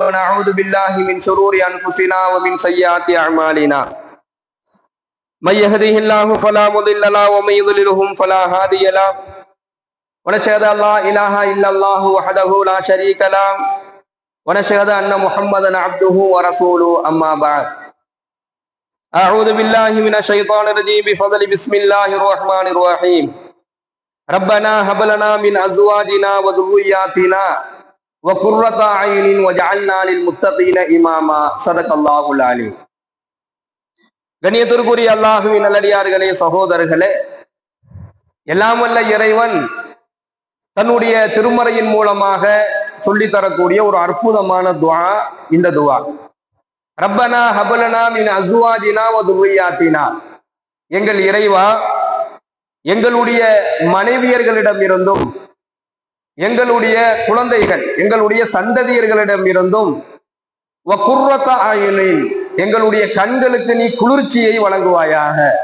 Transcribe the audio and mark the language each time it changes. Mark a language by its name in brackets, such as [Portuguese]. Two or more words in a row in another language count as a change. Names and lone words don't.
[Arabic] ونعوذ بالله من شرور أنفسنا ومن سيئات أعمالنا من يهده الله فلا مضل له ومن يضلله فلا هادي له ونشهد أن لا إله إلا الله وحده لا شريك له ونشهد أن محمدا عبده ورسوله أما بعد أعوذ بالله من الشيطان الرجيم بفضل بسم الله الرحمن الرحيم ربنا هب لنا من أزواجنا وذرياتنا وقرة أعين وجعلنا للمتقين إماما صدق الله العليم. [Tamil] கண்ணியத்திற்குரிய அல்லாஹ்வின் நல்லடியார்களே, சகோதரர்களே, எல்லாம் வல்ல இறைவன் தன்னுடைய திருமறையின் மூலமாக சொல்லித்தரக்கூடிய ஒரு அற்புதமான துஆ இந்த துஆ. [Arabic] ربنا هب لنا من أزواجنا وذرياتنا, [Tamil] எங்கள் இறைவா எங்களுடைய மனைவியர்களிடம் இருந்தும் எங்களுடைய குழந்தைகள் எங்களுடைய சந்ததியர்களிடம் இருந்தும் [Arabic] وقرة أعين, [Tamil] எங்களுடைய கண்களுக்கு நீ குளிர்ச்சியை வழங்குவாயாக.